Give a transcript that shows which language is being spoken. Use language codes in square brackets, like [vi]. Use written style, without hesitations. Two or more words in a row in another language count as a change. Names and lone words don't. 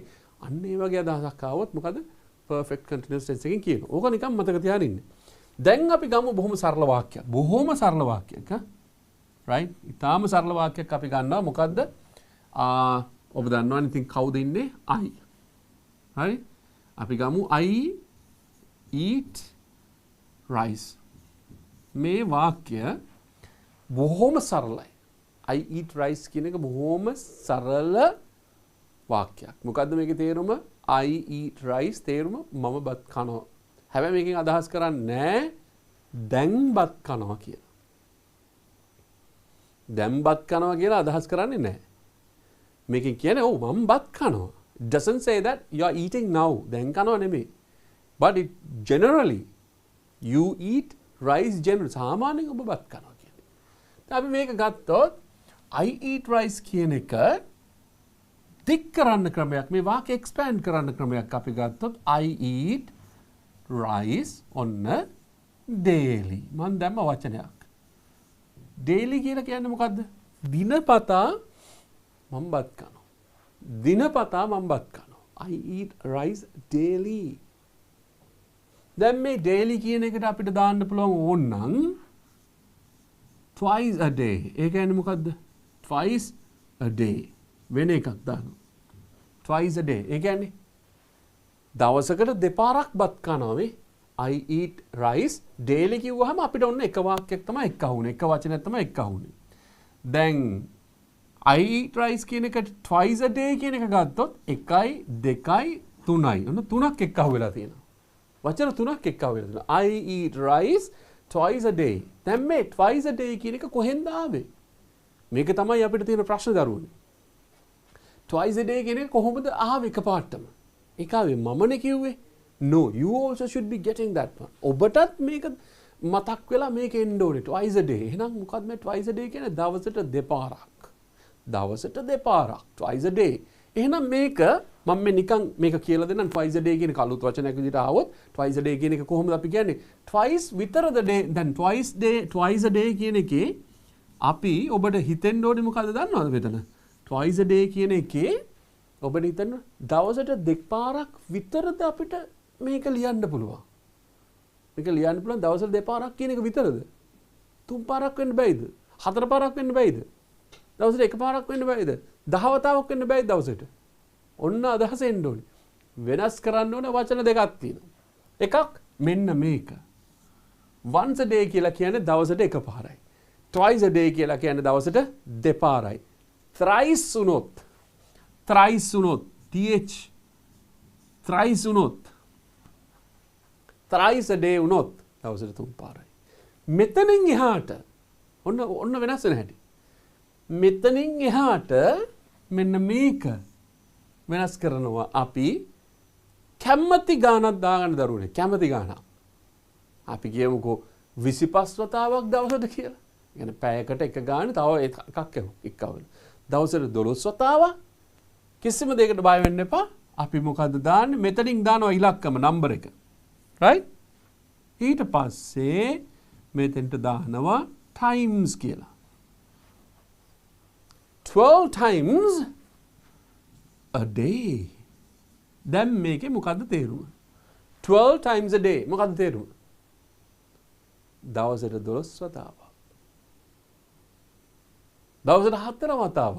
[si] අන්න ඒ වගේ අදහසක් ආවොත් මොකද [en] perfect continuous tense [si] එකකින් කියනවා. ඕක නිකන් මතක තියාගෙන ඉන්න. දැන් අපි ගමු බොහොම සරල වාක්‍යයක්. Right? ඉතාලම සරල වාක්‍යයක් අපි ගන්නවා. මොකද්ද? ඔබ දන්නවනේ ඉතින් කවුද ඉන්නේ? I. හරි? අපි ගමු [en] I eat rice. [si] මේ වාක්‍ය බොහොම සරලයි. [en] I eat rice [si] කියන එක බොහොම සරල වාක්‍යයක්. මොකද්ද මේකේ තේරුම? [en] I eat rice [si] තේරුම මම බත් කනවා. හැබැයි මේකෙන් අදහස් කරන්නේ දැන් බත් කනවා කියලා. දැන් බත් කනවා කියලා අදහස් කරන්නේ නැහැ. මේකෙන් කියන්නේ ඔව් මම බත් කනවා. [en] It doesn't say that you are eating now. [si] දැන් කනවා නෙමෙයි. [en] But it generally You eat rice generally. [si] සාමාන්‍යයෙන් ඔබ බත් කනවා කියන්නේ. අපි මේක ගත්තොත් [en] I eat rice [si] කියන එක දික් කරන්න ක්‍රමයක්. මේ වාක්‍ය [en] expand [si] කරන්න ක්‍රමයක් අපි ගත්තොත් [en] I eat rice on a daily. [si] මම දැම්ම වචනයක්. daily කියලා කියන්නේ මොකද්ද? දිනපතා මම බත් කනවා. දිනපතා මම බත් කනවා. [en] I eat rice daily. [si] දැන් මේ daily කියන එකට අපිට දාන්න පුළුවන් ඕනනම් [en] twice a day. [si] ඒ කියන්නේ මොකද්ද? [en] Twice a day. [si] වෙන එකක් දානවා. [en] Twice a day. [si] ඒ කියන්නේ දවසකට දෙපාරක් බත් කනවා මේ. [en] I eat rice daily [si] කිව්වහම අපිට ඔන්න එක වාක්‍යයක් තමයි එක්ක අහුනේ. එක වචනයක් තමයි එක්ක අහුනේ. දැන් [en] I eat rice [si] කියන එකට [en] twice a day [si] කියන එක ගත්තොත් 1යි 2යි 3යි. ඔන්න තුනක් එක්ක අහුවෙලා තියෙනවා. වචන තුනක් එක්ක අහුවෙලා තියෙනවා. [en] I eat rice twice a day. [si] දැන් මේ [en] twice a day [si] කියන එක කොහෙන්ද ආවේ? මේක තමයි අපිට තියෙන ප්‍රශ්න දරුවනේ. [en] twice a day [si] කියන එක කොහොමද ආවේ එකපාරටම? ඒක ආවේ මමනේ කිව්වේ. [en] No, you also should be getting that one. [si] ඔබටත් මේක මතක් වෙලා මේක එන්න ඕනේ [en] twice a day. [si] එහෙනම් මොකක්ද මේ [en] twice a day [si] කියන්නේ? දවසට දෙපාරක්. දවසට දෙපාරක් [en] twice a day. [si] එහෙනම් මේක මම මේ නිකන් මේක කියලා දෙන්නම් [en] twice a day [si] කියන කලුත් වචනයක් විදිහට ආවොත් [en] twice a day [si] කියන එක කොහොමද අපි කියන්නේ? twice විතරද day දැන් [en] twice a day [si] කියන එකේ අපි ඔබට හිතෙන්න ඕනේ මොකද්ද දන්නවද මෙතන? [en] twice a day [si] කියන එකේ ඔබට හිතන්න දවසට දෙපාරක් විතරද අපිට මේක ලියන්න පුළුවන්. මේක ලියන්න පුළුවන් දවසට දෙපාරක් කියන එක විතරද? තුන් පාරක් වෙන්න බෑද? හතර පාරක් වෙන්න බෑද? දවසට එක පාරක් වෙන්න බෑද? 10 වතාවක් වෙන්න බෑද දවසට? ඔන්න අදහස එන්න ඕනේ. වෙනස් කරන්න ඕන වචන දෙකක් තියෙනවා. එකක් මෙන්න මේක. [en] once a day [si] කියලා කියන්නේ දවසට එක පාරයි. [en] twice a day [si] කියලා කියන්නේ දවසට දෙපාරයි. thrice වුණොත් th thrice වුණොත් [en] thrice a day [si] වුණොත් දවසට තුන් පාරයි. මෙතනින් එහාට ඔන්න වෙනස් වෙන හැටි. මෙතනින් එහාට මෙන්න මේක වෙනස් කරනවා අපි කැමති ගානක් දාගන්න දරුවනේ. කැමති ගානක්. අපි කියමුකෝ 25 වතාවක් දවසට කියලා. يعني පැයකට එක ගාන තව එකක් එක්කවල. දවසට 12 වතාවක් කිසිම දෙයකට බය වෙන්න එපා. අපි මොකද්ද දාන්නේ? මෙතනින් දානවා ඉලක්කම නම්බර එක. right? ඊට පස්සේ මෙතෙන්ට දානවා times කියලා. [en] 12 times a day. [si] දැන් මේකේ මොකද්ද තේරුම? [en] 12 times a day [si] මොකද්ද තේරුම? දවසට 12 වතාවක්. දවසට 4 වතාවක්.